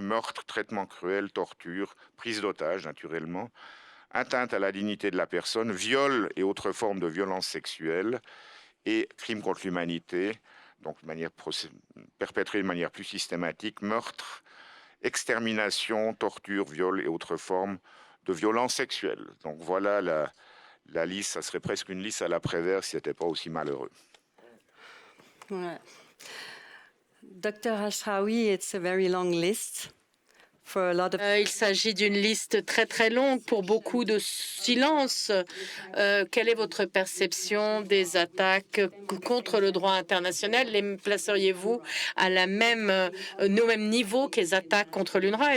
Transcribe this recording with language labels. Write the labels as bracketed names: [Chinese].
[French] Meurtre, traitement cruel, torture, prise d'otage, naturellement, atteinte à la dignité de la personne, viol et autres formes de violence sexuelle, et crimes contre l'humanité, donc perpétrés de manière plus systématique, meurtre, extermination, torture, viol et autres formes de violence sexuelle. Donc voilà la liste, ça serait presque une liste à la Prévert si ce n'était pas aussi malheureux. Ouais. Dr. [English] Ashraoui, it's a very long list. [French] Il s'agit d'une liste très très longue pour beaucoup de silence. Quelle est votre perception des attaques contre le droit international? Les placeriez-vous au même niveau que les attaques contre l'UNRWA?